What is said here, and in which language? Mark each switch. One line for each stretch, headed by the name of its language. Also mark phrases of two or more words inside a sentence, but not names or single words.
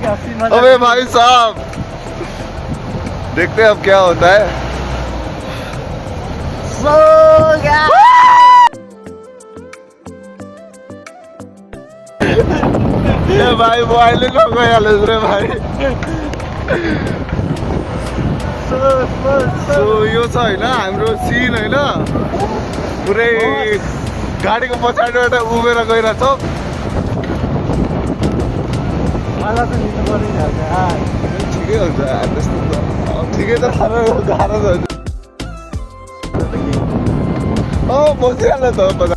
Hindi: अबे भाई साहब देखते हैं अब क्या होता है। ये भाई मोबाइल रे भाई।
Nepali: सो यो छ होइन हाम्रो सिन होइन, पुरै गाडीको पछाडिबाट उभिएर गइरहेछौँ। ठिकै हुन्छ त्यस्तो त, ठिकै त गाह्रो बसिहाल्छ त।